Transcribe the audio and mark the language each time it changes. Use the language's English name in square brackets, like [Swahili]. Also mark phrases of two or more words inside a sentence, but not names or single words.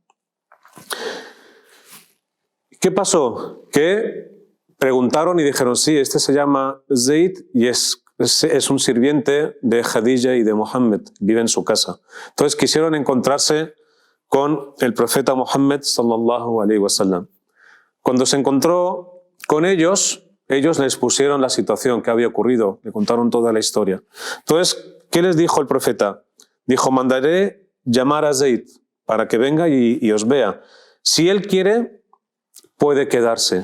[Spanish] ¿Qué pasó? Que preguntaron y dijeron: sí, este se llama Zayd y es un sirviente de Khadija y de Muhammad, vive en su casa. Entonces quisieron encontrarse con el profeta Muhammad [Arabic] صلى الله عليه وسلم. [Spanish] Cuando se encontró con ellos les pusieron la situación que había ocurrido, le contaron toda la historia. Entonces, ¿qué les dijo el profeta? Dijo: mandaré llamar a Zayd para que venga y os vea. Si él quiere, puede quedarse.